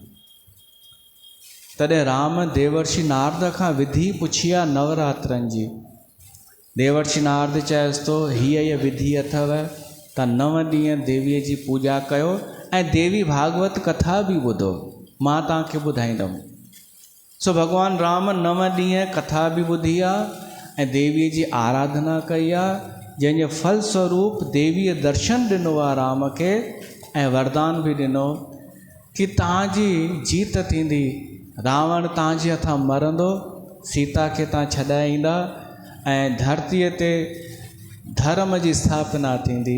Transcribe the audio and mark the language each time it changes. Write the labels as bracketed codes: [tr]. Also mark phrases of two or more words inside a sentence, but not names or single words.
[sd] तॾहिं राम देवर्षि नारद खां विधि पुछी आहे नवरात्रनि जी। देवर्षि नारद चएसि थो, हीअ विधि अथव, तव्हां 9 ॾींहं देवीअ जी पूॼा कयो ऐं देवी भागवत कथा बि ॿुधो, मां तव्हांखे ॿुधाईंदुमि। सो भगवान राम 9 ॾींहं कथा बि ॿुधी आहे ऐं देवीअ जी आराधना कई आहे, जंहिंजे फलस्वरूप देवीअ दर्शन ॾिनो आहे राम खे ऐं वरदान बि ॾिनो कि तव्हांजी जीत थींदी, रावण तव्हांजे हथां मरंदो, सीता खे तव्हां छॾाईंदा ऐं धरतीअ ते धर्म जी स्थापना थींदी।